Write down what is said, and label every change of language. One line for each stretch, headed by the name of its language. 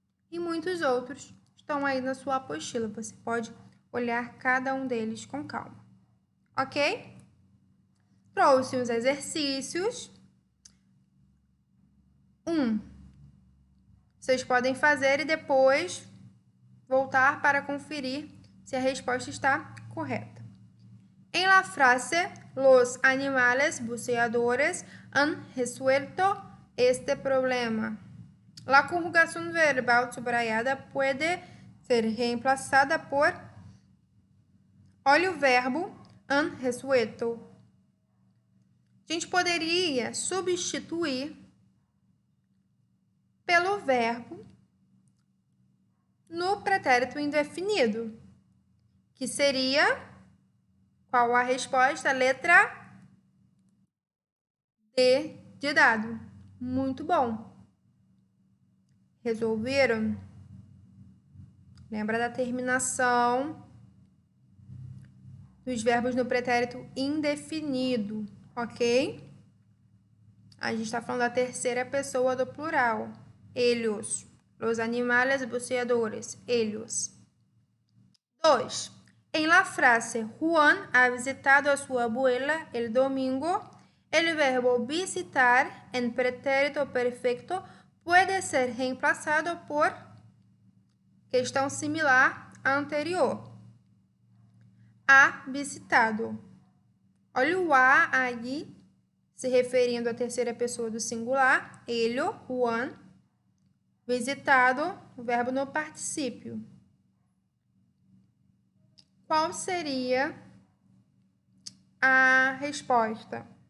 Portuguese: E muitos outros estão aí na sua apostila. Você pode olhar cada um deles com calma. Ok? Trouxe os exercícios. Vocês podem fazer e depois voltar para conferir se a resposta está correta.
Spanish: En la frase, los animales buceadores han resuelto este problema. La conjugación verbal subrayada puede ser reemplazada por...
Portuguese: Olha o verbo
Spanish: han resuelto.
Portuguese: A gente poderia substituir pelo verbo no pretérito indefinido, que seria, qual a resposta? Letra D de dado. Muito bom. Resolveram? Lembra da terminação dos verbos no pretérito indefinido, ok? A gente está falando da terceira pessoa do plural.
Spanish: Ellos. Los animales buceadores. Ellos. 2. En la frase Juan ha visitado a su abuela el domingo, el verbo visitar en pretérito perfecto puede ser reemplazado por
Portuguese: questão similar à anterior.
Spanish: ha visitado.
Portuguese: Olha o ha aí, se referindo à terceira pessoa do singular. Ele, Juan. Visitado, o verbo no particípio. Qual seria a resposta?